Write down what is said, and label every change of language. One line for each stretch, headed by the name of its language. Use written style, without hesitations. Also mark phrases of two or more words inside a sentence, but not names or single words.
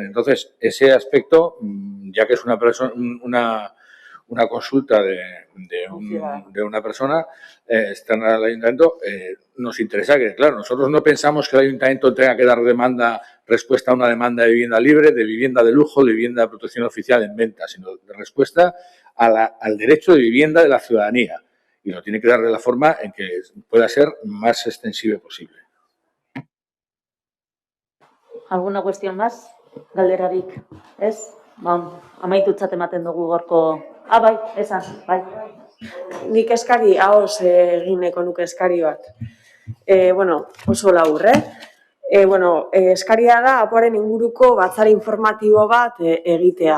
Spanish: Entonces, ese aspecto, ya que es una consulta de una persona externa al ayuntamiento, nos interesa que, claro, nosotros no pensamos que el ayuntamiento tenga que dar respuesta a una demanda de vivienda libre, de vivienda de lujo, de vivienda de protección oficial en venta, sino de respuesta al derecho de vivienda de la ciudadanía. Y lo tiene que dar de la forma en que pueda ser más extensible posible. ¿Alguna cuestión más?
Basque: Galderarik, ez? Amaitutzat ematen dugu gorko... bai, esan, bai. Nik eskari, ahoz egineko nuke eskari bat. Oso labur, eskaria da apoaren inguruko batzar informatibo bat egitea.